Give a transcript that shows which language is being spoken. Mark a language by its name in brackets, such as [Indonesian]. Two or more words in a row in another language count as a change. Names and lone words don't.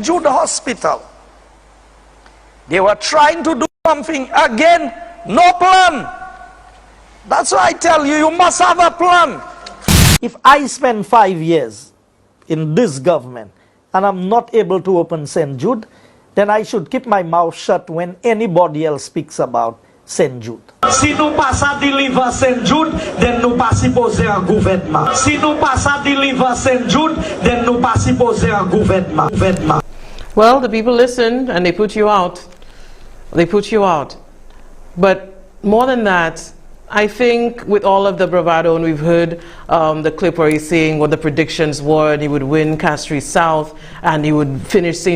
[English] Jude Hospital, they were trying to do something again, no plan. That's why I tell you, you must have a plan. If I spend 5 years in this government and I'm not able to open St. Jude, then I should keep my mouth shut when anybody else speaks about St. [Saint Lucian Creole French] Jude. Si nou pa sa deliver St. Jude, then nou pa suppose un gouvernement. Si nou pa sa deliver St. Jude, then nou pa suppose un gouvernement. [English] Well, the people listened and they put you out. They put you out. But more than that, I think with all of the bravado, and we've heard the clip where he's saying what the predictions were, and he would win Castries South, and he would finish St.